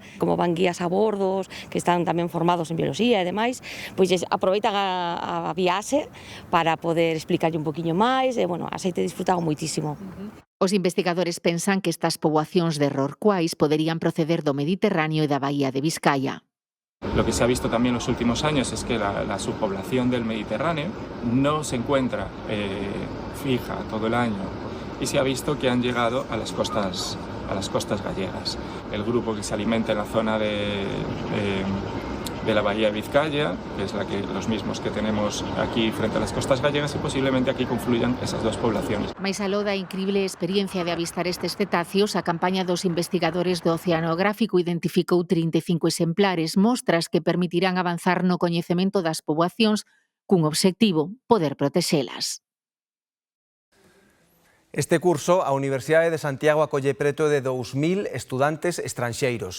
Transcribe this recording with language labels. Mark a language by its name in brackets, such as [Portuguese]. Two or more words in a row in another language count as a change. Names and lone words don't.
[Galician] Como van guías a bordos, que están tamén formados en bioloxía e demais, pois aproveitan a viaxe para poder explicarlle un poquinho máis e, a xeite disfrutado moitísimo. Os investigadores pensan que estas poboacións de rorcuais poderían proceder do Mediterráneo e da Bahía de Vizcaya. [Spanish] Lo que se ha visto también en los últimos años es que la subpoblación del Mediterráneo no se encuentra fija todo el año y se ha visto que han llegado a las costas gallegas. El grupo que se alimenta en la zona de la Bahía de Vizcaya, que es los mismos que tenemos aquí frente a las costas gallegas, y posiblemente aquí confluyan esas dos poblaciones. [Galician] Mais aló da incrible experiencia de avistar estes cetáceos, a campaña dos investigadores do Oceanográfico identificou 35 exemplares, mostras que permitirán avanzar no coñecemento das poboacións cun obxectivo, poder protexelas. Este curso, a Universidade de Santiago acolle preto de 2.000 estudantes estranxeiros.